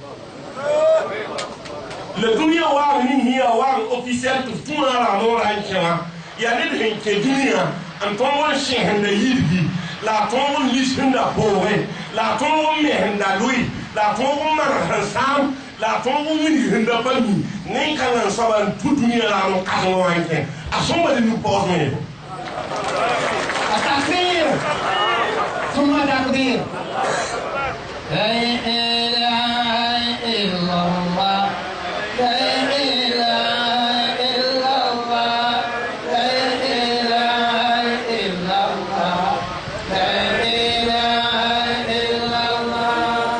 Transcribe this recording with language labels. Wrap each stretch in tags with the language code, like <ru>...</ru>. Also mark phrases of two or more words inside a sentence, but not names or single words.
<mos>la dũniyã waang ning sẽn yaa waang officiel tɩ f tũudã rãmb ra n kẽ wã yaa ned sẽn kẽ dũniyã n tõog n sõsenda yirgi la a tõog n lisenda pooge la a tõog n mesenda loe la a tõog n maneg sẽn sãam la a tõog n wilgsenda pa mi nin-kãngã n soaba n tu dũniyã rãmb n kãsem wã n kẽ a sõmba le nu-pɔɔsẽ ye</mos> <ar>التكبير ثم تكبير لا إله إلا الله لا إله إلا الله لا إله إلا الله لا إله إلا الله</ar>